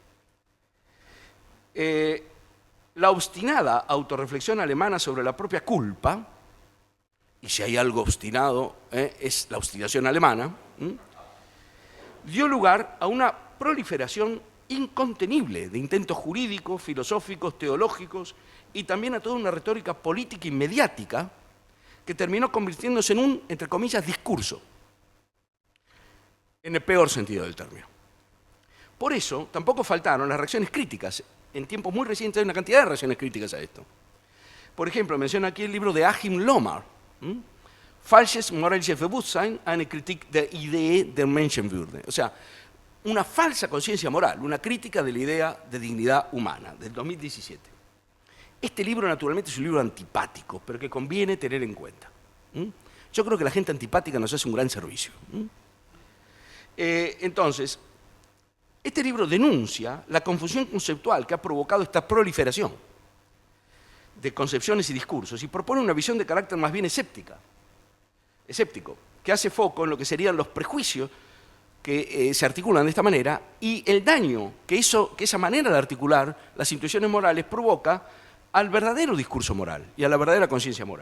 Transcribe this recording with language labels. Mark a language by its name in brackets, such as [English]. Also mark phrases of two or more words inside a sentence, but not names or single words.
[Spanish] La obstinada autorreflexión alemana sobre la propia culpa, y si hay algo obstinado, es la obstinación alemana, dio lugar a una proliferación incontenible de intentos jurídicos, filosóficos, teológicos y también a toda una retórica política y mediática que terminó convirtiéndose en un, entre comillas, discurso, en el peor sentido del término. Por eso, tampoco faltaron las reacciones críticas. En tiempos muy recientes hay una cantidad de reacciones críticas a esto. Por ejemplo, menciona aquí el libro de Achim Lohmar, Falsches moralisches Bewusstsein, eine Kritik der Idee der Menschenwürde. O sea, una falsa conciencia moral, una crítica de la idea de dignidad humana, del 2017. Este libro, naturalmente, es un libro antipático, pero que conviene tener en cuenta. Yo creo que la gente antipática nos hace un gran servicio. Entonces, este libro denuncia la confusión conceptual que ha provocado esta proliferación de concepciones y discursos y propone una visión de carácter más bien escéptico, que hace foco en lo que serían los prejuicios que se articulan de esta manera y el daño que esa manera de articular las intuiciones morales provoca al verdadero discurso moral y a la verdadera conciencia moral.